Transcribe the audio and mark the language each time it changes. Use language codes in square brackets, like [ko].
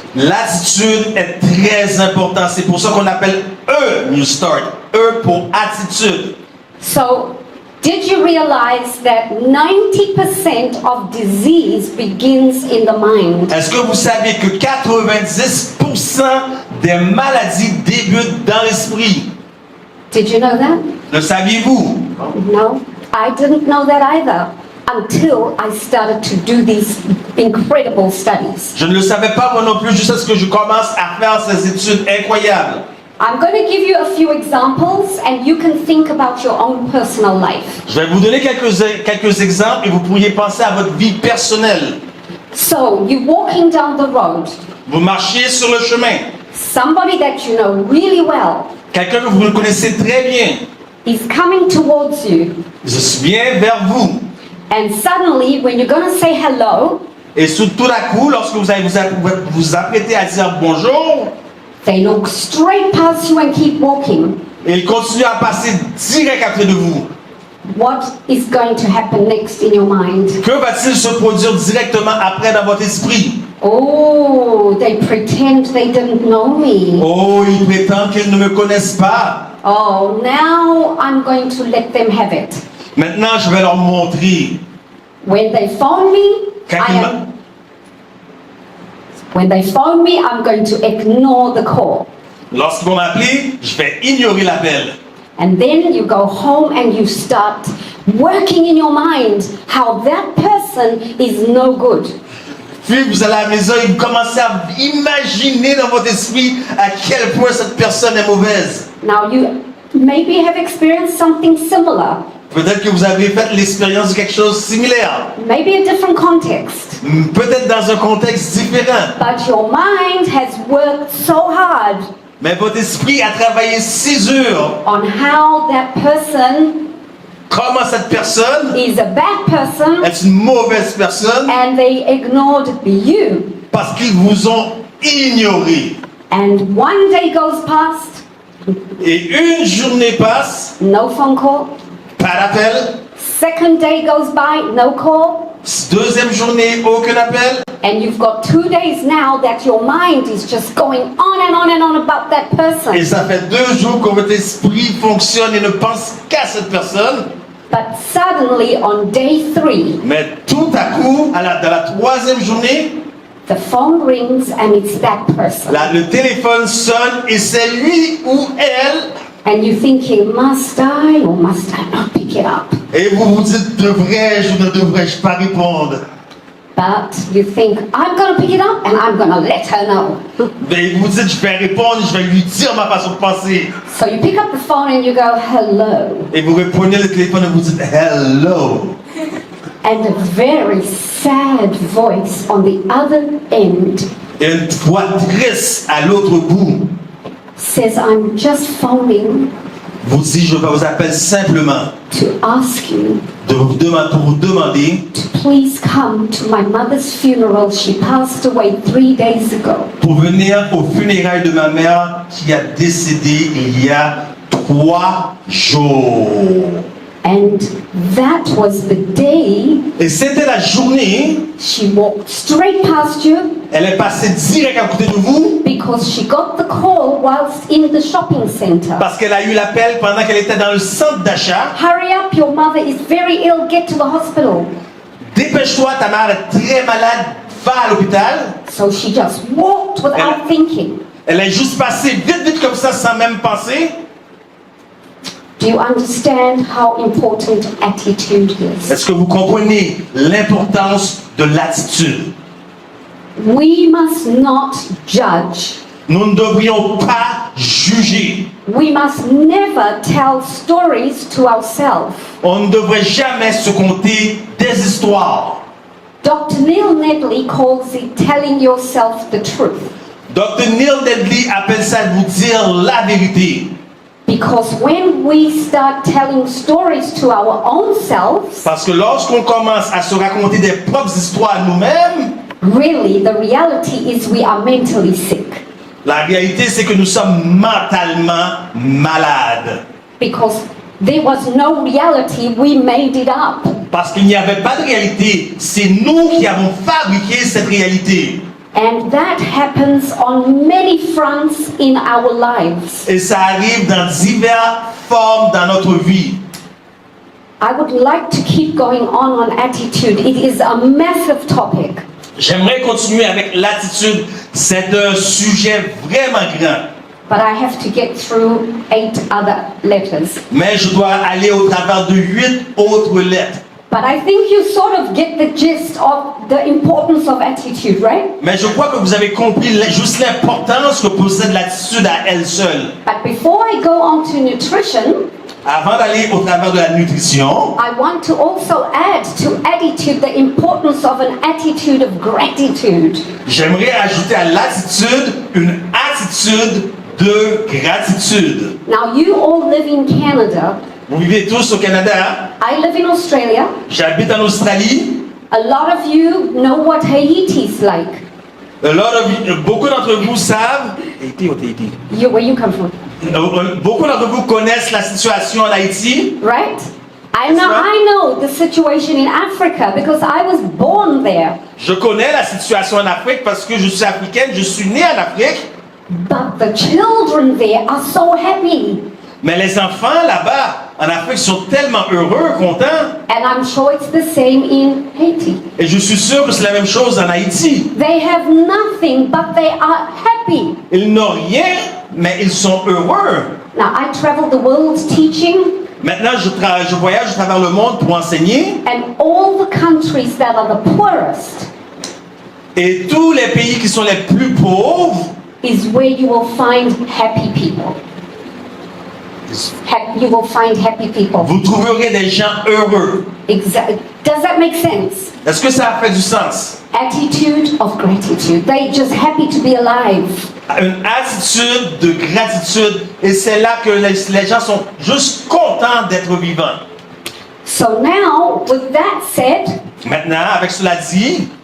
[fr] L'attitude est très importante. C'est pour ça qu'on appelle New Start. Pour attitude. [en] So, did you realize that 90% of disease begins in the mind? [fr] Est-ce que vous saviez que 90% des maladies débutent dans l'esprit? [en] Did you know that? [fr] Le saviez-vous? [en] No, I didn't know that either until I started to do these incredible studies. [fr] Je ne le savais pas moi non plus jusqu'à ce que je commence à faire ces études incroyables. [en] I'm going to give you a few examples and you can think about your own personal life. [fr] Je vais vous donner quelques exemples et vous pourriez penser à votre vie personnelle. [en] So, you're walking down the road. [fr] Vous marchiez sur le chemin. [en] Somebody that you know really well [fr] Quelqu'un que vous connaissez très bien. [en] is coming towards you. [fr] Je viens vers vous. [en] And suddenly, when you're going to say hello, [fr] Et tout à coup, lorsque vous allez vous apprêter à dire bonjour, [en] they look straight past you and keep walking. [fr] et il continue à passer direct à côté de vous. [en] What is going to happen next in your mind? [fr] Que va-t-il se produire directement après dans votre esprit? [en] Oh, they pretend they didn't know me. [fr] Oh, ils prétendent qu'ils ne me connaissent pas. [en] Oh, now I'm going to let them have it. [fr] Maintenant, je vais leur montrer. [en] When they phone me, when they phone me, I'm going to ignore the call. [fr] Lorsqu'ils vont m'appeler, je vais ignorer l'appel. [en] And then you go home and you start working in your mind how that person is no good. [fr] Puis vous allez à la maison et vous commencez à imaginer dans votre esprit à quel point cette personne est mauvaise. [en] Now you maybe have experienced something similar, [fr] Peut-être que vous avez fait l'expérience de quelque chose de similaire. [en] maybe a different context, [fr] Peut-être dans un contexte différent. [en] but your mind has worked so hard [fr] Mais votre esprit a travaillé si dur. [en] on how that person [fr] Comment cette personne [en] is a bad person [fr] est une mauvaise personne [en] and they ignored you. [fr] parce qu'ils vous ont ignoré. [en] And one day goes past, [fr] Et une journée passe, [en] no phone call. [fr] pas d'appel. [en] Second day goes by, no call. [fr] Deuxième journée, aucun appel. [en] And you've got 2 days now that your mind is just going on and on and on about that [fr] Et [en] person. [fr] ça fait 2 jours que votre esprit fonctionne et ne pense qu'à cette personne. [en] But suddenly on day 3, [fr] Mais tout à coup, dans la troisième journée, [en] the phone rings and it's that person. [fr] le téléphone sonne et c'est lui ou elle. [en] And you're thinking, must I or must I not pick it up? [fr] Et vous vous dites, devrais-je ou ne devrais-je pas répondre? [en] But you think, I'm going to pick it up and I'm going to let her know. [fr] Mais vous dites, je vais répondre, je vais lui dire ma façon de penser. [en] So you pick up the phone and you go, hello. [fr] Et vous reprenez le téléphone et vous dites, hello. [en] And a very sad voice on the other end [fr] Et une voix triste à l'autre bout [en] says, I'm just phoning [fr] vous dit, je vous appelle simplement [en] to ask you [fr] pour vous demander [en] to please come to my mother's funeral. She passed away 3 days ago. [fr] pour venir aux funérailles de ma mère qui a décédé il y a 3 jours. [en] And that was the day [fr] Et c'était la journée, [en] she walked straight past you [fr] elle est passée direct à côté de vous [en] because she got the call whilst in the shopping center. [fr] parce qu'elle a eu l'appel pendant qu'elle était dans le centre d'achat. [en] Hurry up, your mother is very ill, get to the hospital. [fr] Dépêche-toi, ta mère est très malade, va à l'hôpital. [en] So she just walked without thinking. [fr] Elle est juste passée vite comme ça sans même penser. [en] Do you understand how important attitude is? [fr] Est-ce que vous comprenez l'importance de l'attitude? [en] We must not judge. [fr] Nous ne devrions pas juger. [en] We must never tell stories to ourselves. [fr] On ne devrait jamais se conter des histoires. [en] Dr. Neil Nedley calls it telling yourself the truth. [fr] Dr. Neil Nedley appelle ça vous dire la vérité. [en] Because when we start telling stories to our own selves, [fr] Parce que lorsqu'on commence à se raconter des propres histoires nous-mêmes, [en] really the reality is we are mentally sick. [fr] la réalité c'est que nous sommes mentalement malades. [en] Because there was no reality, we made it up. [fr] Parce qu'il n'y avait pas de réalité. C'est nous qui avons fabriqué cette réalité. [en] And that happens on many fronts in our lives. [fr] Et ça arrive dans diverses formes dans notre vie. [en] I would like to keep going on attitude. It is a massive topic. [fr] J'aimerais continuer avec l'attitude. C'est un sujet vraiment grand. [en] But I have to get through 8 other letters. [fr] Mais je dois aller au travers de 8 autres lettres. [en] But I think you sort of get the gist of the importance of attitude, right? [fr] Mais je crois que vous avez compris juste l'importance que possède l'attitude à elle seule. [en] But before I go on to nutrition, [fr] Avant d'aller au travers de la nutrition, [en] I want to also add to attitude the importance of an attitude of gratitude. [fr] j'aimerais ajouter à l'attitude une attitude de gratitude. [en] Now, you all live in Canada. [fr] Vous vivez tous au Canada. [en] I live in Australia. [fr] J'habite en Australie. [en] A lot of you know what Haiti is like. [fr] Beaucoup d'entre vous savent. Haïti ou Tahiti? [en] Where you come from, [fr] Beaucoup d'entre vous connaissent la situation en Haïti. [en] right? That's right. I know the situation in Africa because I was born there. [fr] Je connais la situation en Afrique parce que je suis africaine, je suis née en Afrique. [en] But the children there are so happy. [fr] Mais les enfants là-bas, en Afrique, sont tellement heureux, contents. [en] And I'm sure it's the same in Haiti. [fr] Et je suis sûr que c'est la même chose en Haïti. [en] They have nothing, but they are happy. [fr] Ils n'ont rien, mais ils sont heureux. [en] Now, I travel the world teaching, [fr] Maintenant, je voyage à travers le monde pour enseigner. [en] and all the countries that are the poorest [fr] Et tous les pays qui sont les plus pauvres, [en] is where you will find happy people. You will find happy people. [fr] vous trouverez des gens heureux. [en] Exactly. Does that make sense? [fr] Est-ce que ça fait du sens? [en] Attitude of gratitude. They're just happy to be alive. [fr] Une attitude de gratitude. Et c'est là que les gens sont juste contents d'être vivants. [en] So now, with that said, [fr] Maintenant, avec cela dit,